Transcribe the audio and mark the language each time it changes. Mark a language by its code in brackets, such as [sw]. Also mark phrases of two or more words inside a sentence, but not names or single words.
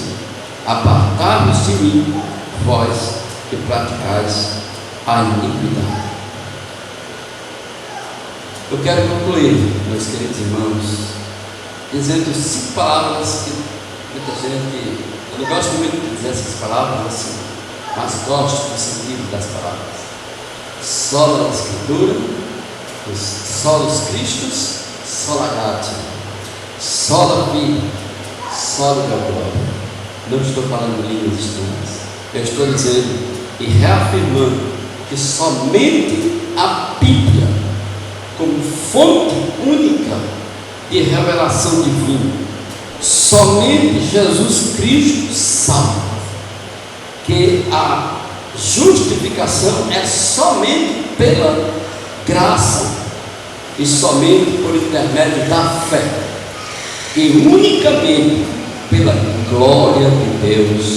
[pt] Apartai-vos de mim, vós que praticais a iniquidade. Eu quero concluir, meus queridos irmãos, dizendo 5 palavras que muita gente, eu não gosto muito de dizer essas palavras assim, mas gosto do sentido das palavras. [la] Sola Escritura, solos Christus, sola gratia, sola vida, sola glória. [pt] Não estou falando línguas estranhas, eu estou dizendo e reafirmando que somente a Bíblia, como fonte única de revelação divina, somente Jesus Cristo salva, que a justificação é somente pela graça e somente por intermédio da fé, e unicamente pela glória de Deus.